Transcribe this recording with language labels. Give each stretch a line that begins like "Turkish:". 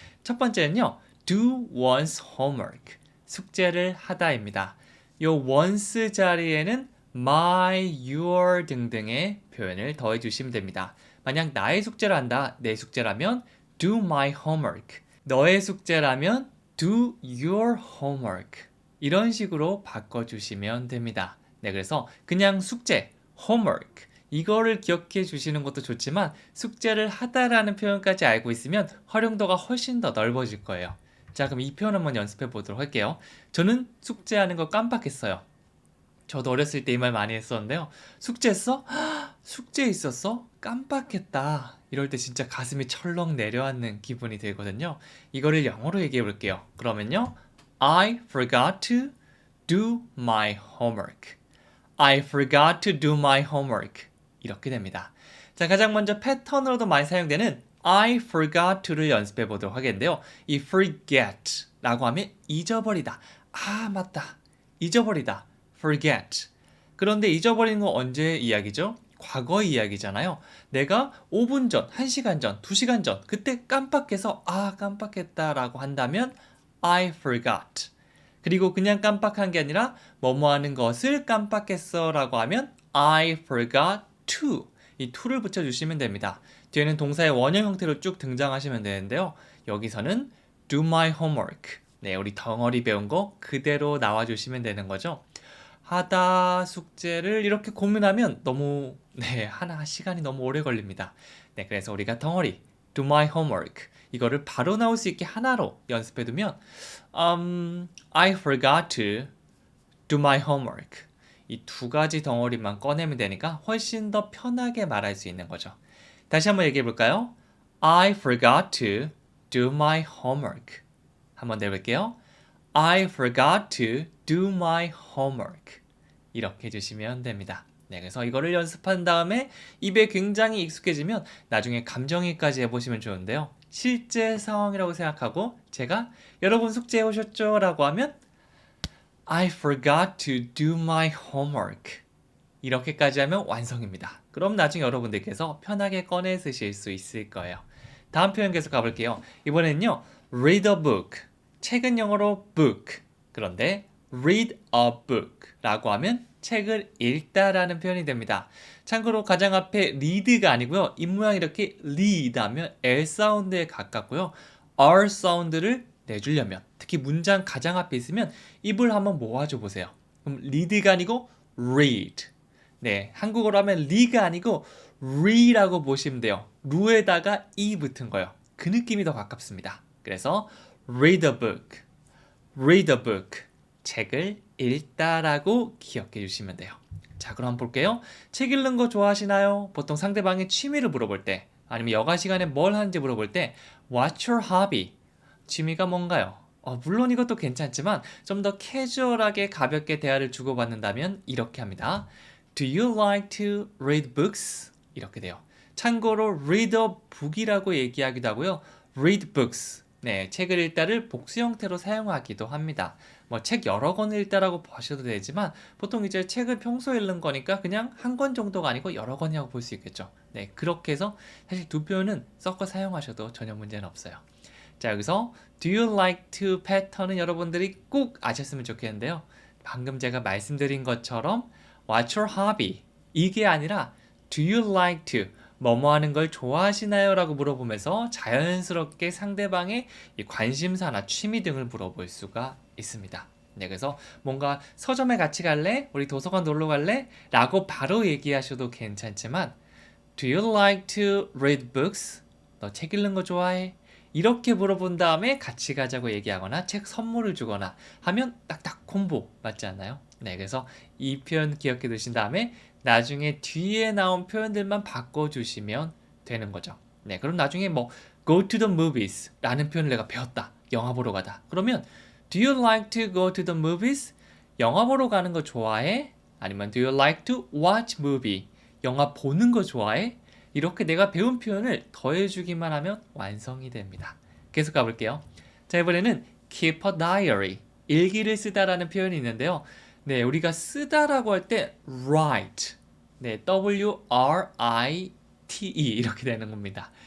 Korean: 첫 번째는요.
English: do one's homework.
Korean: 숙제를 하다입니다. 요 once 자리에는 my, your 등등의 표현을 더해 주시면 됩니다. 만약 나의 숙제를 한다, 내 숙제라면
English: do my homework.
Korean: 너의 숙제라면
English: do your homework.
Korean: 이런 식으로 바꿔주시면 됩니다. 네, 그래서 그냥 숙제, homework. 이거를 기억해 주시는 것도 좋지만 숙제를 하다라는 표현까지 알고 있으면 활용도가 훨씬 더 넓어질 거예요. 자, 그럼 이 표현 한번 연습해 보도록 할게요. 저는 숙제하는 거 깜빡했어요. 저도 어렸을 때 이 말 많이 했었는데요. 숙제했어? 숙제 있었어? 깜빡했다. 이럴 때 진짜 가슴이 철렁 내려앉는 기분이 들거든요. 이거를 영어로 얘기해 볼게요. 그러면요.
English: I forgot to do my homework. I forgot to do my homework.
Korean: 이렇게 됩니다. 자, 가장 먼저 패턴으로도 많이 사용되는
English: I forgot to
Korean: 를 연습해 보도록 하겠는데요. 이 forget 라고 하면 잊어버리다. 아, 맞다. 잊어버리다. forget. 그런데 잊어버리는 건 언제 이야기죠? 과거 이야기잖아요. 내가 5분 전, 1시간 전, 2시간 전 그때 깜빡해서 깜빡했다라고 한다면
English: I forgot.
Korean: 그리고 그냥 깜빡한 게 아니라 뭐뭐 하는 것을 깜빡했어 라고 하면
English: I forgot to.
Korean: 이 to를 붙여주시면 됩니다. 뒤에는 동사의 원형 형태로 쭉 등장하시면 되는데요. 여기서는
English: do my homework.
Korean: 네, 우리 덩어리 배운 거 그대로 나와주시면 되는 거죠. 하다 숙제를 이렇게 고민하면 너무 하나 시간이 너무 오래 걸립니다. 네, 그래서 우리가 덩어리
English: do my homework
Korean: 이거를 바로 나올 수 있게 하나로 연습해 두면
English: I forgot to do my homework
Korean: 이 두 가지 덩어리만 꺼내면 되니까 훨씬 더 편하게 말할 수 있는 거죠. 다시 한번 얘기해 볼까요?
English: I forgot to do my homework.
Korean: 한번 내볼게요.
English: I forgot to do my homework.
Korean: 이렇게 해주시면 됩니다. 네, 그래서 이거를 연습한 다음에 입에 굉장히 익숙해지면 나중에 감정이입까지 해보시면 좋은데요. 실제 상황이라고 생각하고 제가 여러분 숙제해 오셨죠? 라고 하면
English: I forgot to do my homework.
Korean: 이렇게까지 하면 완성입니다. 그럼 나중에 여러분들께서 편하게 꺼내 쓰실 수 있을 거예요. 다음 표현 계속 가볼게요. 이번에는요.
English: read a book.
Korean: 책은 영어로
English: book.
Korean: 그런데 read a book 라고 하면 책을 읽다라는 표현이 됩니다. 참고로 가장 앞에 read가 아니고요. 입모양이 이렇게 read 하면 L 사운드에 가깝고요. R 사운드를 내주려면 특히 문장 가장 앞에 있으면 입을 한번 모아줘 보세요. 그럼 read가 아니고 read. 네, 한국어로 하면 리가 아니고 re라고 보시면 돼요. 루에다가 이 붙은 거예요. 그 느낌이 더 가깝습니다. 그래서
English: read a book, read a book.
Korean: 책을 읽다라고 기억해 주시면 돼요. 자, 그럼 한번 볼게요. 책 읽는 거 좋아하시나요? 보통 상대방의 취미를 물어볼 때 아니면 여가 시간에 뭘 하는지 물어볼 때
English: What's your hobby?
Korean: 취미가 뭔가요? 물론 이것도 괜찮지만 좀 더 캐주얼하게 가볍게 대화를 주고받는다면 이렇게 합니다.
English: Do you like to read books?
Korean: 이렇게 돼요. 참고로
English: read a book
Korean: 이라고 얘기하기도 하고요.
English: read books.
Korean: 네, 책을 읽다를 복수 형태로 사용하기도 합니다. 뭐 책 여러 권 읽다라고 보셔도 되지만 보통 이제 책을 평소에 읽는 거니까 그냥 한 권 정도가 아니고 여러 권이라고 볼 수 있겠죠. 네, 그렇게 해서 사실 두 표현은 섞어 사용하셔도 전혀 문제는 없어요. 자, 여기서
English: do you like to
Korean: 패턴은 여러분들이 꼭 아셨으면 좋겠는데요. 방금 제가 말씀드린 것처럼
English: What's your hobby?
Korean: 이게 아니라
English: Do you like to?
Korean: 뭐뭐 하는 걸 좋아하시나요? 라고 물어보면서 자연스럽게 상대방의 관심사나 취미 등을 물어볼 수가 있습니다. 네, 그래서 뭔가 서점에 같이 갈래? 우리 도서관 놀러 갈래? 라고 바로 얘기하셔도 괜찮지만
English: Do you like to read books?
Korean: 너 책 읽는 거 좋아해? 이렇게 물어본 다음에 같이 가자고 얘기하거나 책 선물을 주거나 하면 딱딱 콤보 맞지 않나요? 네, 그래서 이 표현 기억해 두신 다음에 나중에 뒤에 나온 표현들만 바꿔주시면 되는 거죠. 네, 그럼 나중에 뭐
English: go to the movies
Korean: 라는 표현을 내가 배웠다. 영화 보러 가다. 그러면
English: do you like to go to the movies?
Korean: 영화 보러 가는 거 좋아해?
English: 아니면 do you like to watch movie?
Korean: 영화 보는 거 좋아해? 이렇게 내가 배운 표현을 더해주기만 하면 완성이 됩니다. 계속 가볼게요. 자, 이번에는
English: keep a diary,
Korean: 일기를 쓰다라는 표현이 있는데요. 네, 우리가 쓰다라고 할 때 write, 네, W-R-I-T-E 이렇게 되는 겁니다.